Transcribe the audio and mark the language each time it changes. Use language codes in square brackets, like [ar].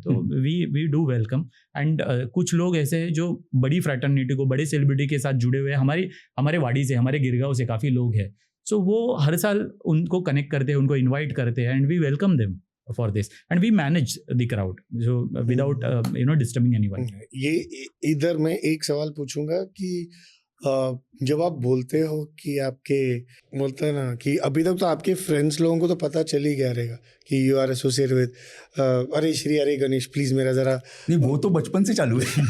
[hi] तो [en] We do welcome. [hi] And कुछ लोग ऐसे हैं जो बड़ी फ्रैटर्निटी को, बड़े सेलिब्रिटी के साथ जुड़े हुए हैं, हमारे वाड़ी से, हमारे गिरगांव से काफ़ी लोग हैं। सो वो हर साल उनको कनेक्ट करते हैं, उनको इनवाइट करते हैं, [en] And we welcome them. for this, and we manage the crowd so without disturbing anyone. [hi] ये इधर मैं एक सवाल पूछूंगा कि जब आप बोलते हो कि आपके बोलते हैं ना कि अभी तक तो आपके फ्रेंड्स लोगों को तो पता चल ही गया रहेगा कि [en] you are associate with [hi] अरे श्री अरे गणेश प्लीज मेरा जरा नहीं, वो तो बचपन से चालू है।